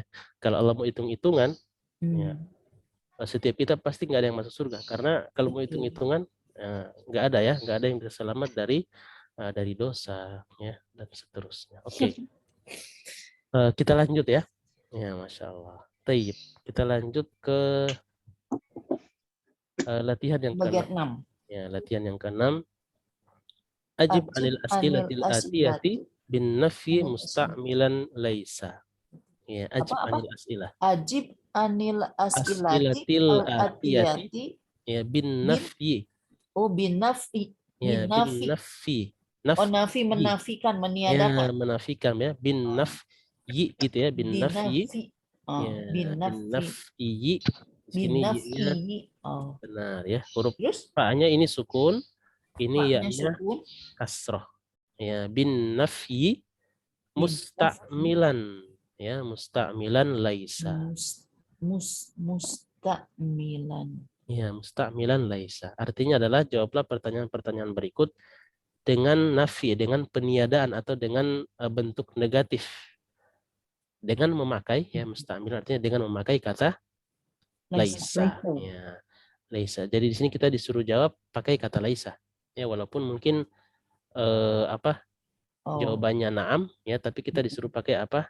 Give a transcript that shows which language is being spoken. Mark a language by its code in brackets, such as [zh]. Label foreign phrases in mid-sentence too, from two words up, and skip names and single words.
[id] Kalau Allah mau hitung-hitungan, ya, setiap kita pasti nggak ada yang masuk surga, karena kalau mau hitung-hitungan nggak ada yang bisa selamat dari dosa ya, dan seterusnya. Oke. Kita lanjut ya. Ya, [ar] ما شاء الله. [id] Taib. Kita lanjut ke latihan yang bagian ke-6. Ya, latihan yang ke-6. [ar] أجب عن Anil الأسئلة الآتية بالنفي مستعملا ليس. Ya, أجب [id] Apa? [ar] عن الأسئلة. أجب عن الأسئلة الأسئلة الآتية الآتية ya ب ب نفي. بنفي. Ya, بالنفي. Oh, نفي نفي. [id] menafikan, Ya, meniadakan. menafikan ya, [ar] بالنفي [id] gitu ya, [ar] بالنفي. بنفي. Oh, Ya, ب بنفي. نفي. [id] Di sini y-nya [ar] بنفي. Oh. [id] benar ya. Huruf Terus fa-nya ini sukun, ini fa-nya ya-nya sukun. kasroh. [ar] Ya, بالنفي ب مستعملا. Ya, مستعملا ليس. مستعملا. Ya, مستعملا ليس. [id] Artinya adalah jawablah pertanyaan-pertanyaan berikut dengan nafi, dengan peniadaan atau dengan bentuk negatif. Dengan memakai ya musta'milan artinya dengan memakai kata laisa. Ya, laisa. Jadi di sini kita disuruh jawab pakai kata laisa. Ya, walaupun mungkin jawabannya na'am ya, tapi kita disuruh pakai apa?